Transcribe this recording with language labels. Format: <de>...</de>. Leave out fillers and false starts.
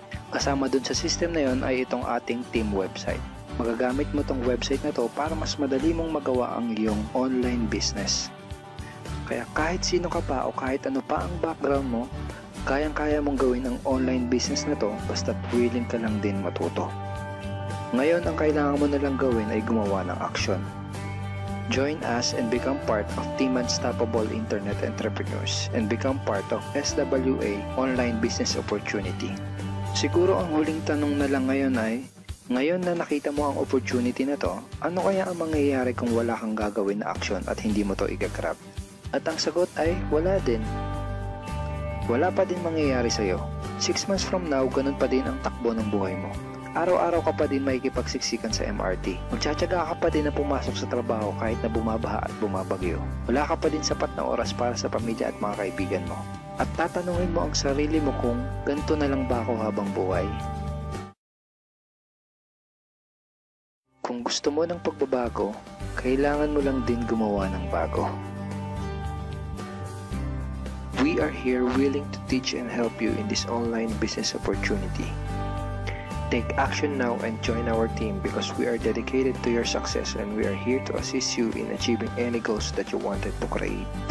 <tl>Kasama dun sa system na yon ay itong ating team website. Magagamit mo tong website na to para mas madali mong magawa ang iyong online business. Kaya kahit sino ka pa o kahit ano pa ang background mo, kayang-kaya mong gawin ang online business na to basta't willing ka lang din matuto. Ngayon, ang kailangan mo na lang gawin ay gumawa ng action.</tl> <en>Join us and become part of Team Unstoppable Internet Entrepreneurs and become part of SWA Online Business Opportunity.</en> <tl>Siguro ang huling tanong na lang ngayon ay, ngayon na nakita mo ang opportunity na to, ano kaya ang mangyayari kung wala kang gagawin na action at hindi mo to i-grab? At ang sagot ay, wala din. Wala pa din mangyayari sa'yo.</tl> <en>6 months from now,</en> <tl>ganun pa din ang takbo ng buhay mo. Araw-araw ka pa din makikipagsiksikan sa MRT. Magtsatsaga ka pa din na pumasok sa trabaho kahit na bumabaha at bumabagyo. Wala ka pa din sapat na oras para sa pamilya at mga kaibigan mo. At tatanungin mo ang sarili mo kung ganito na lang ba ako habang buhay? Kung gusto mo ng pagbabago, kailangan mo lang din gumawa ng bago.</tl> <en>We are here willing to teach and help you in this online business opportunity. Take action now and join our team because we are dedicated to your success and we are here to assist you in achieving any goals that you wanted to create.</en>